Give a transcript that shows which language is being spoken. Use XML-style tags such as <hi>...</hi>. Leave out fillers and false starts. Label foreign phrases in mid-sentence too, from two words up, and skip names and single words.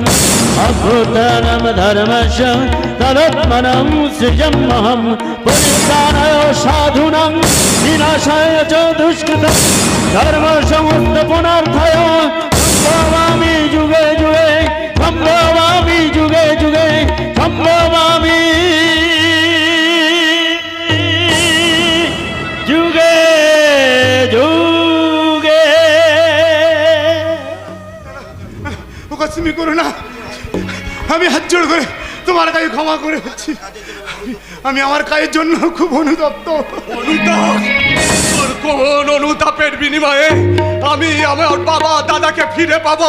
<sa>अभ्युत्थानं धर्मस्य तदात्मनं सृजाम्यहम् परित्राणाय साधूनां विनाशाय च दुष्कृतं धर्म समस्त पुनर्थाय संभवामि युगे युगे संभवामि युगे युगे संभवामि युगे युगे।</sa> <bn>তুমি করো না, আমি হাত জোড় করে তোমার কাছে ক্ষমা করে হচ্ছি। আমি আমার কাজের জন্য খুব অনুতপ্ত। তোর কোন অনুতাপের বিনিময়ে আমি আমার বাবা দাদাকে ফিরে পাবো?</bn>